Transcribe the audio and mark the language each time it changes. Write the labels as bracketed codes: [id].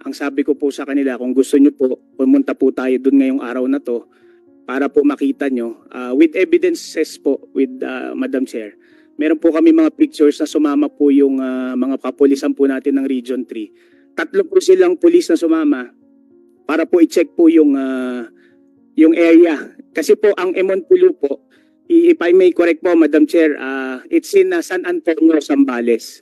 [tl] Ang sabi ko po sa kanila, kung gusto nyo po, pumunta po tayo doon ngayong araw na to para po makita nyo. [en] With evidences po, with Madam Chair. [tl] Meron po kami mga pictures na sumama po yung mga kapulisan po natin ng Region 3. 3 po silang pulis na sumama para po i-check po yung area. Kasi po ang Emon Pulo po, [en] if I may correct po, Madam Chair, it's in San Antonio, Zambales.